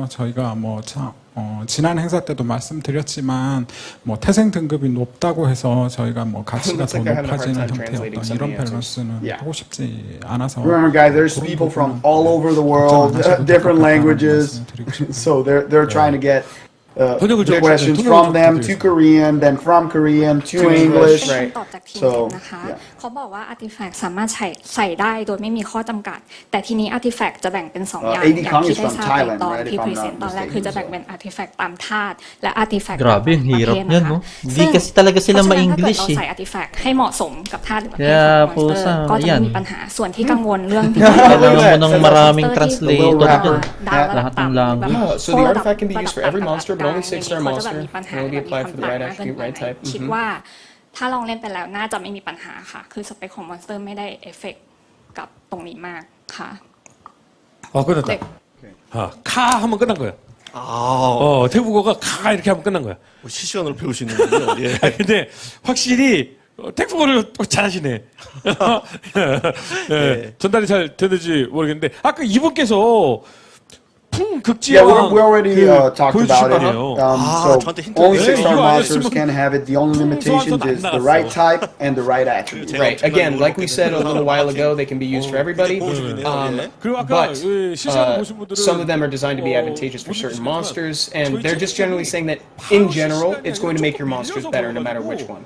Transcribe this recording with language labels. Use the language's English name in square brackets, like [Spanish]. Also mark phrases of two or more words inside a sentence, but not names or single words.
[Korean] 저희가 뭐 지난 행사 때도 말씀드렸지만 뭐 태생 등급이 높다고 해서 저희가 뭐 가치가 더 높아지는 형태의 어떤 이런 밸런스는 하고 싶지 않아서. [English] Remember, guys, there's people from all over the world, different languages, so they're trying to get the questions from them to Korean, then from Korean to English. Right. So, [Thai] เขาบอกว่า artifact สามารถใส่ได้โดยไม่มีข้อจำกัดแต่ทีนี้ artifact จะแบ่งเป็น2อย่างอย่างที่ได้ทราบไปตอนที่ present ตอนแรกคือจะแบ่งเป็น artifact ตามธาตุและ artifact ตามประเภทนะคะ [Filipino] Di kasi talaga sila [Thai] ถ้า [Filipino] ma-English [Thai] เรา [Filipino] eh. [Thai] ใส่ artifact ให้เหมาะสมกับธาตุหรือประเภท [Filipino] Kaya [Thai] ของ monster ก็จะไม่มีปัญหาส่วนที่กังวลเรื่อง [Filipino] Kailangan mo ng maraming translator dyan. [Thai] ดาวระดับ [Filipino] Lahat ng [Thai] ต่ำ [Filipino] language. [English] So the artifact can be used for every monster, but only 6-star monster. It will be applied for the right attribute, right type. [Thai] คิดว่าถ้าลองเล่นไปแล้วน่าจะไม่มีปัญหาค่ะคือสเปคของมอนสเตอร์ไม่ได้เอฟเฟกต์กับตรงนี้มากค่ะ [Korean] 끝났다. 카 하면 끝난 거야. 태국어가 카 이렇게 하면 끝난 거야. 실시간으로 배우시는군요. 예. 근데 확실히 태국어를 잘하시네. 예, 전달이 잘 되는지 모르겠는데 아까 이분께서 [English] Yeah, we already talked about it. So only 6-star monsters can have it. The only limitation is the right type and the right attribute. Right. Again, like we said a little while ago, they can be used for everybody. But some of them are designed to be advantageous for certain monsters, and they're just generally saying that in general, it's going to make your monsters better no matter which one.